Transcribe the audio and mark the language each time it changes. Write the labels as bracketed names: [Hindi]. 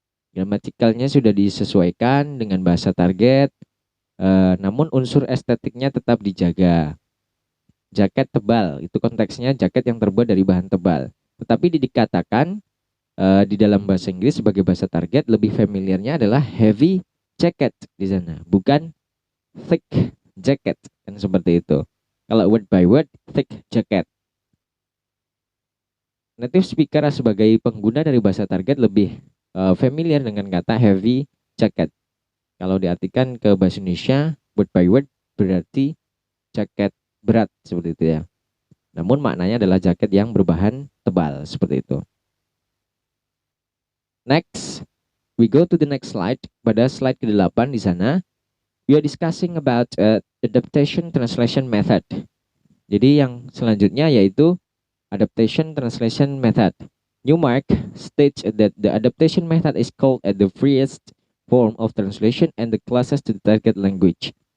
[Indonesian] Gramatikalnya sudah disesuaikan dengan bahasa target, namun unsur estetiknya tetap dijaga. Jaket tebal, itu konteksnya jaket yang terbuat dari bahan tebal. Tetapi dikatakan di dalam bahasa Inggris sebagai bahasa target, lebih familiarnya adalah heavy jacket di sana, bukan thick jacket, kan seperti itu. [English] Kalau word by word, thick jacket. [Indonesian] Native speaker sebagai pengguna dari bahasa target lebih familiar dengan kata heavy jacket. Kalau diartikan ke bahasa Indonesia, [English] word by word [Indonesian] berarti jaket berat, seperti itu ya. Namun maknanya adalah jaket yang berbahan tebal, seperti itu. [English] Next, we go to the next slide. [Indonesian] Pada slide ke-8 di sana, [English] we are discussing about adaptation translation method. [Indonesian] Jadi yang selanjutnya yaitu adaptation translation method. [English] Newmark states that the adaptation method is called the freest form of translation and the closest to the target language.